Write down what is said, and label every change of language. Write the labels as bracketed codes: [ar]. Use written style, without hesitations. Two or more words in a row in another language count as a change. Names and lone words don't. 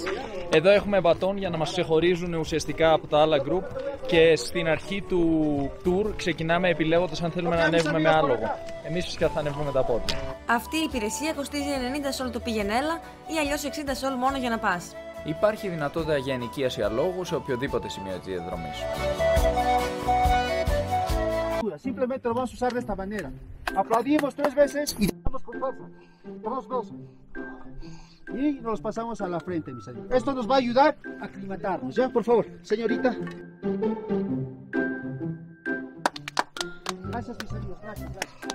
[el] Εδώ έχουμε μπατόν για να μας ξεχωρίζουν ουσιαστικά από τα άλλα group και στην αρχή του tour ξεκινάμε επιλέγοντας αν θέλουμε να ανέβουμε με άλογο. Εμείς φυσικά θα ανέβουμε με τα πόδια. Αυτή η υπηρεσία κοστίζει 90 σόλ το πήγαινε έλα ή αλλιώς 60 σόλ μόνο για να πας. Υπάρχει δυνατότητα για ενοικίαση αλόγου σε οποιοδήποτε σημείο της διαδρομής. [es] Simplemente lo vamos a usar de esta manera. Aplaudimos 3 veces y damos con fuerza. 2 veces. Y nos pasamos a la frente, mis amigos. Esto nos va a ayudar a aclimatarnos, ¿ya? Por favor, señorita. Gracias, mis amigos. Gracias, gracias.